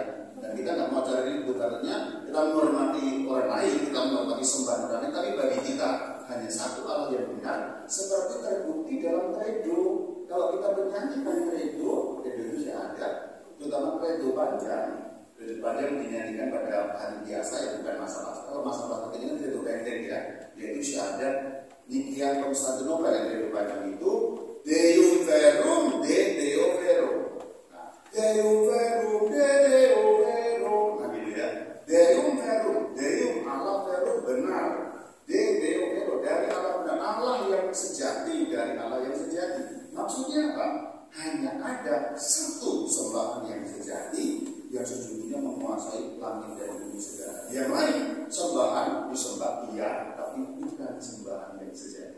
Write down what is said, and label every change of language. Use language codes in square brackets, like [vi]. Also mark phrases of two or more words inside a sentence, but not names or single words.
[id] Dan kita nggak mau cari ribut artinya kita menghormati orang lain, kita menghormati sembahan orang lain, tapi bagi kita hanya satu Allah yang benar, seperti terbukti dalam kredo. Kalau kita menyanyikan kredo itu sudah ada, terutama kredo panjang. Kredo panjang dinyanyikan pada hari biasa ya bukan masa-masa. Kalau masa-masa ini kan kredo pendek ya, yaitu syahadat Nikia Konstantinopel yang kredo panjang itu [la] Deum verum de Deo vero. Nah, Deum verum de Deo vero. [id] Nah gitu ya. [la] Deum verum, Deum Allah verum benar. De Deo vero [id] dari Allah benar. Allah yang sejati dari Allah yang sejati. Maksudnya apa? Hanya ada satu sembahan yang sejati yang sejujurnya menguasai langit dan bumi segala. Yang lain sembahan disembah iya, tapi bukan sembahan yang sejati.